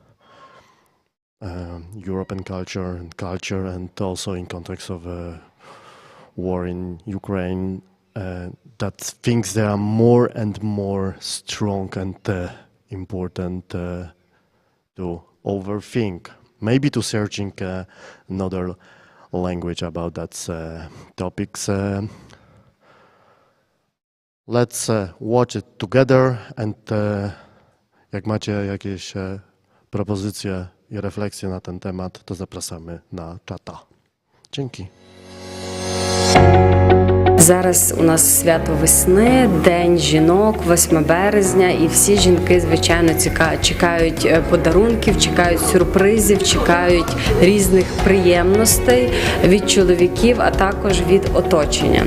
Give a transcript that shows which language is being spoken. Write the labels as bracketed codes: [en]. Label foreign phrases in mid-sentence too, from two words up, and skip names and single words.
[en] European culture and also in context of war in Ukraine, that things they are more and more strong and important to overthink. Maybe to searching another language about that topics. Let's watch it together [pl] and jak macie jakieś propozycje i refleksje na ten temat, to zapraszamy na czata. Dzięki. [uk] Зараз у нас свято весни, День жінок, 8 березня, і всі жінки, звичайно, чекають подарунків, чекають сюрпризів, чекають різних приємностей від чоловіків, а також від оточення.